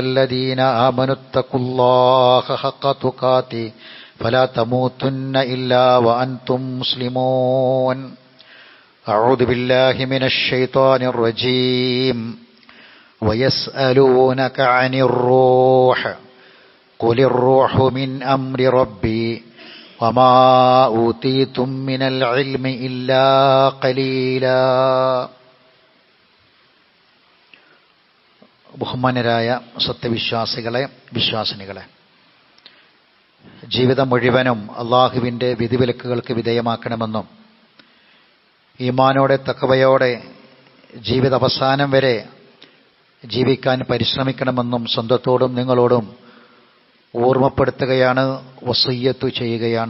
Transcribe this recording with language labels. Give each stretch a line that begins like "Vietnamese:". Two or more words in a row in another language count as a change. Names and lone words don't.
Arabic: الذين آمنوا اتقوا الله حق تقاته فلا تموتن إلا وأنتم مسلمون أعوذ بالله من الشيطان الرجيم ويسألونك عن الروح قل الروح من أمر ربي وما أوتيتم من العلم إلا قليلا.
Malayalam: ബഹുമാന്യരായ സത്യവിശ്വാസികളെ, വിശ്വാസിനികളെ, ജീവിതം മുഴുവനും അള്ളാഹുവിൻ്റെ വിധിവിലക്കുകൾക്ക് വിധേയമാക്കണമെന്നും ഈമാനോടെ തഖ്വയോടെ ജീവിത അവസാനം വരെ ജീവിക്കാൻ പരിശ്രമിക്കണമെന്നും സ്വന്തത്തോടും നിങ്ങളോടും ഓർമ്മപ്പെടുത്തുകയാണ്, വസിയ്യത്ത് ചെയ്യുകയാണ്.